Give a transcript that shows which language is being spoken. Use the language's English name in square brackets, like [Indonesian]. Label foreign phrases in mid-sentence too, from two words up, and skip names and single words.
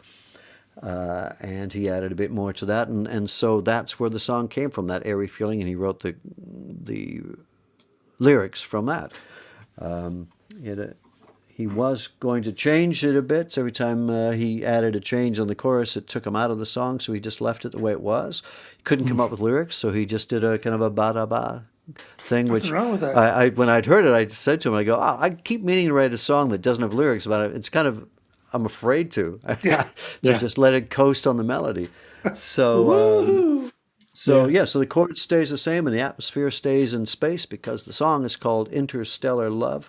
[English] And he added a bit more to that, and so that's where the song came from, that airy feeling, and he wrote the lyrics from that. He was going to change it a bit. So every time he added a change on the chorus, it took him out of the song, so he just left it the way it was. He couldn't come up with lyrics, so he just did a kind of a ba-da-ba thing, which Nothing wrong with that. when I'd heard it, I said to him, I go, oh, I keep meaning to write a song that doesn't have lyrics, but it's kind of, I'm afraid to, to Yeah. just let it coast on the melody. So, so the chord stays the same and the atmosphere stays in space because the song is called Interstellar Love.